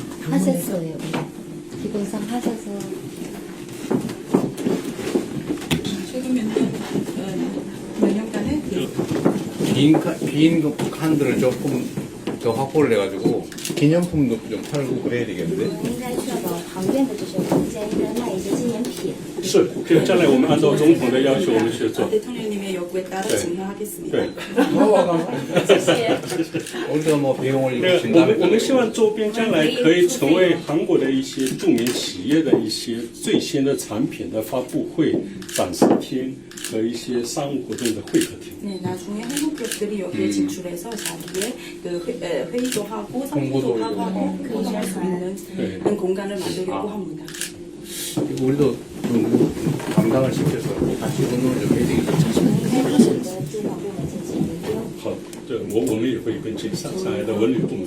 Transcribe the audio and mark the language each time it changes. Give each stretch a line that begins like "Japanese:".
Korean: 하셨어요. 기본상 하셔서. 최근 몇 년간에 빈 칸들을 조금 더 확보를 해가지고 기념품도 좀 팔고 그래야 되겠는데.
Chinese: 应该确保旁边的这些空间应该卖一些纪念品。是，这个将来我们按照总统的要求，我们去做。
Korean: 대통령님의 요구에 따라 네. 진행하겠습니다.
Chinese: 对，
Korean: 우리가 뭐 비용을
Chinese: 那个
Korean: 준다면
Chinese: 我们希望周边将来可以成为韩国的一些著名企业的一些最新的产品的发布会、展示厅和一些商务活动的会客厅。
Korean: 네, 나중에 한국 기업들이 여기에 진출해서 자기의 그 회의도 하고 상품도 하고 공유할 수 있는 그런 공간을 만들려고 합니다. 우리도 좀 감당을 시켜서 같이 운동을 좀 해야 되겠죠.
Chinese: 开始的主管部门进行研究。好，这我们也会跟这上海的文旅部门